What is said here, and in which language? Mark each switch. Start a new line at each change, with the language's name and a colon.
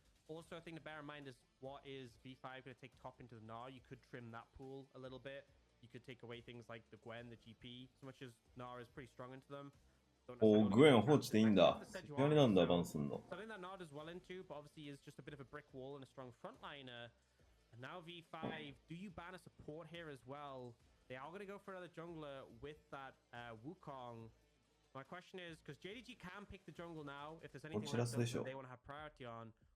English: Also, a thing to bear in mind is what is V5 going to take top into the Gnar? You could trim that pool a little bit. You could take away things like the Gwen, the GP, so much as Gnar is pretty strong into them.
Japanese: お、グエン放置でいいんだ。やりなんだ、バンすんの。
English: So I think that Gnar does well into, but obviously is just a bit of a brick wall and a strong frontliner. And now V5, do you ban a support here as well? They are going to go for another jungler with that Wukong. My question is, because JDG can pick the jungle now, if there's anything that they want to have priority on.